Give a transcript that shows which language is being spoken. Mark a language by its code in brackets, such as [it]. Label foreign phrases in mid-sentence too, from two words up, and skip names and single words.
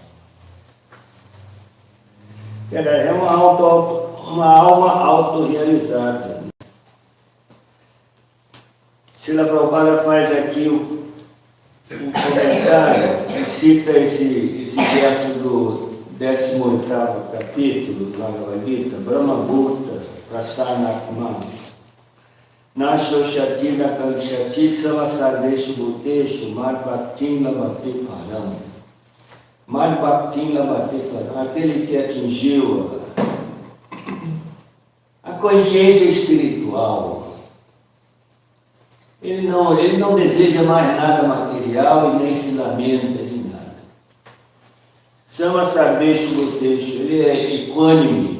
[pt] É uma alma autorrealizada. Srila Prabhupada faz aqui um comentário que cita esse verso do 18º capítulo do Bhagavad Gita, [sa] ब्रह्म भूत प्रसन्नात्मा नशोचति नकाङ्क्षति समसर्वेषु भूतेषु मद्भक्तिं लभते पराम्. मद्भक्तिं लभते पराम्, [pt] aquele que atingiu a consciência espiritual. Ele não deseja mais nada material e nem se lamenta de nada. [sa] समसर्वेषु भूतेषु, [pt] ele é equânime.